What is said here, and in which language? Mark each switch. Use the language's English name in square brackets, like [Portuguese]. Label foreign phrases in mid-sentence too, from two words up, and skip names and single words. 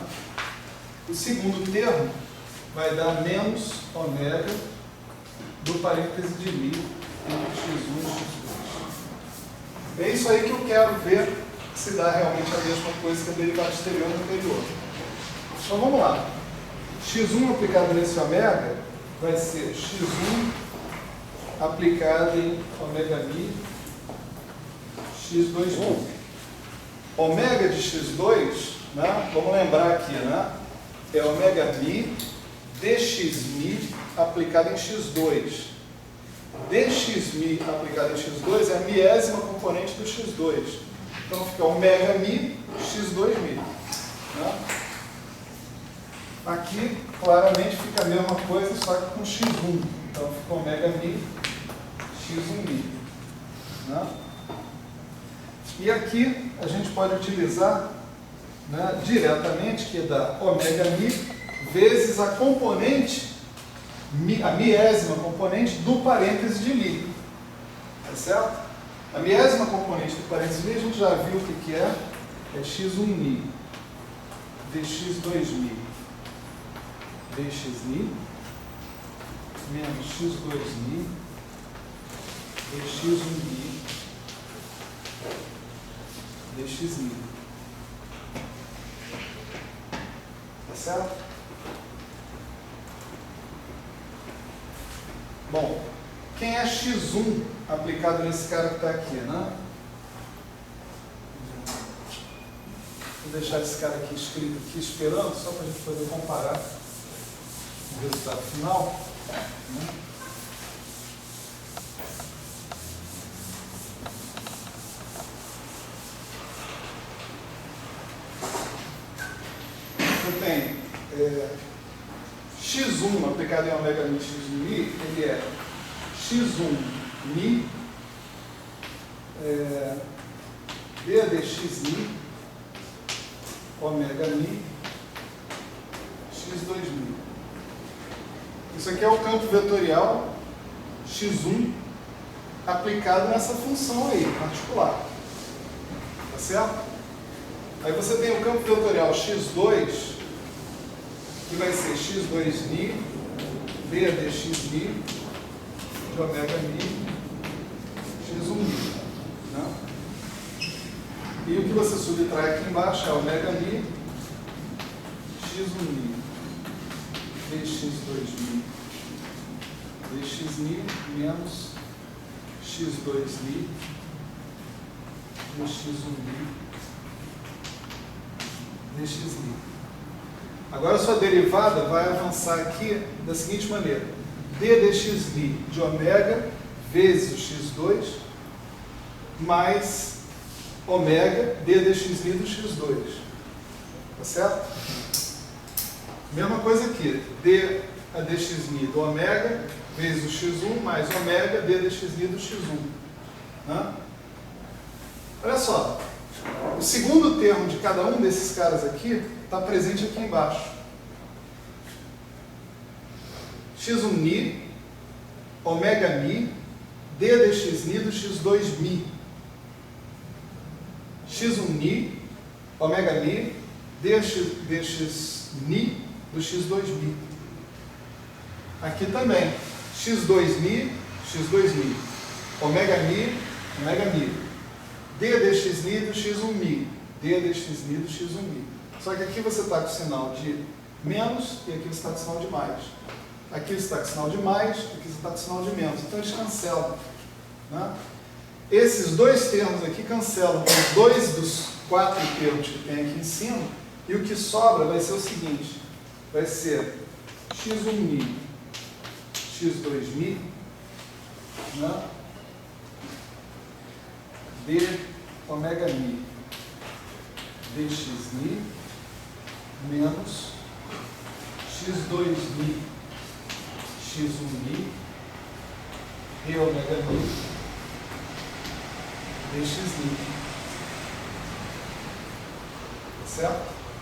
[Portuguese] O segundo termo vai dar menos ômega do parêntese de μ entre x1 e x2. É isso aí que eu quero ver se dá realmente a mesma coisa que a derivada exterior no anterior. Então vamos lá. x1 aplicado nesse ômega vai ser x1 aplicado em ômega μ x2μ. Ômega de x2, né? Vamos lembrar aqui, né? É ômega μ dxμ aplicado em x2. dxμ aplicado em x2 é a miésima componente do x2. Então fica ômega μ x2μ. Né? Aqui, claramente, fica a mesma coisa, só que com x1. Então fica ômega μ x1μ. Né? E aqui a gente pode utilizar, né, diretamente, que dá ômega μ vezes a componente, a miésima componente do parêntese de μ. Tá certo? A miésima componente do parêntese de μ a gente já viu o que é. É x1μ dx2μ dxμ menos x2μ dx1μ dxμ. Tá certo? Bom, quem é x1 aplicado nesse cara que está aqui, né? Vou deixar esse cara aqui escrito aqui esperando, só para a gente poder comparar o resultado final. Né? Eu tenho x1 aplicado em ômega μ x1μ, ele é x1μ d dxμ ômega μ x2μ. Isso aqui é o campo vetorial x1 aplicado nessa função aí, particular. Tá certo? Aí você tem o campo vetorial x2, que vai ser x2mi, d dxmi, de ômega mi, x1mi. Né? E o que você subtrai aqui embaixo é ômega mi, x1mi, dx2mi, dxmi menos x2mi, dx1mi, dxmi. Agora a sua derivada vai avançar aqui da seguinte maneira: d dxmi de ômega vezes o x2 mais ômega d dxmi do x2. Tá certo? Mesma coisa aqui. D a dxmi do ômega vezes o x1 mais ômega d dxmi do x1. Né? Olha só. O segundo termo de cada um desses caras aqui está presente aqui embaixo. x1mi, ômega mi, d dxmi do x2mi. x1mi, ômega mi, dxmi do x2mi. Aqui também. x2mi, ômega mi, d dxmi do x1mi, d dxmi do x1mi. Só que aqui você está com o sinal de menos e aqui você está com o sinal de mais. Aqui você está com o sinal de mais, aqui você está com o sinal de menos. Então eles cancelam. Né? Esses dois termos aqui cancelam os dois dos 4 termos que tem aqui em cima, e o que sobra vai ser o seguinte: vai ser x1mi, x2mi, né? d ômega mi, dxmi, menos x2mi, x1mi, d ômega mi, dxmi. Tá certo?